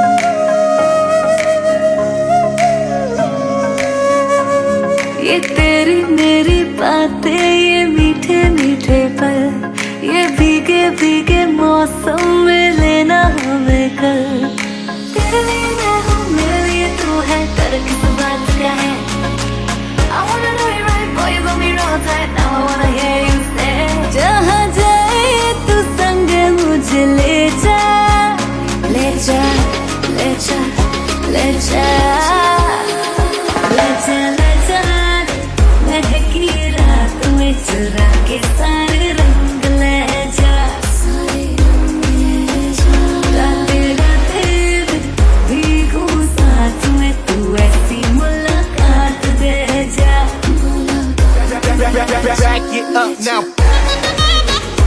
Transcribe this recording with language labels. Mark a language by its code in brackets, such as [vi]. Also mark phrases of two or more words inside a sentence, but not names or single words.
[hi] ये तेरी मेरी बातें, ये मीठे मीठे पल, ये भीगे भीगे मौसम में लेना हमें कल। तेरे लिए मैं हूँ, मेरे लिए तू है, कर किस बात का है। [en] I wanna know you right, boy, you got me real tight. Now I wanna hear you say. [hi] जहाँ जाए तू संग मुझे ले जा। ले जा, ले जा, ले जा। ले जा, ले जा, महकी रात में चुरा के सारे रंग ले जा। सारे रंग ले जा। रातें रातें में भीगू साथ में, तू ऐसी मुलाकात दे जा। [en] Back it up now.